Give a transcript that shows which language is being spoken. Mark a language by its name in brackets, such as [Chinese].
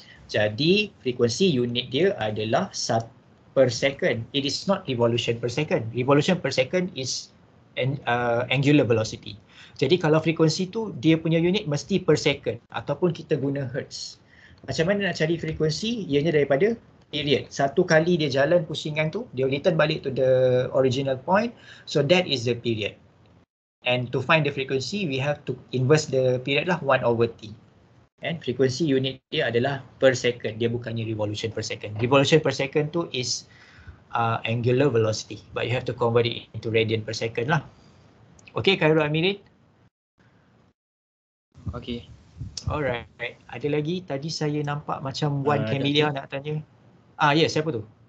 [Malay] Jadi frekuensi unit dia adalah 1 per second. [English] It is not revolution per second. Revolution per second is angular velocity. [Malay] Jadi kalau frekuensi tu dia punya unit mesti per second ataupun kita guna hertz. Macam mana nak cari frekuensi? Ianya daripada period. Satu kali dia jalan pusingan tu, dia return balik [English] to the original point. So that is the period. And to find the frequency, we have to inverse the period lah, 1 over t. [Malay] And frekuensi unit dia adalah per second. Dia bukannya revolution per second. [English] Revolution per second tu is angular velocity. But you have to convert it into radian per second lah. Okay, Khairul Amirin? Okay. [Malay] Alright. Ada lagi? Tadi saya nampak macam Wan Camelia nak tanya. Siapa tu?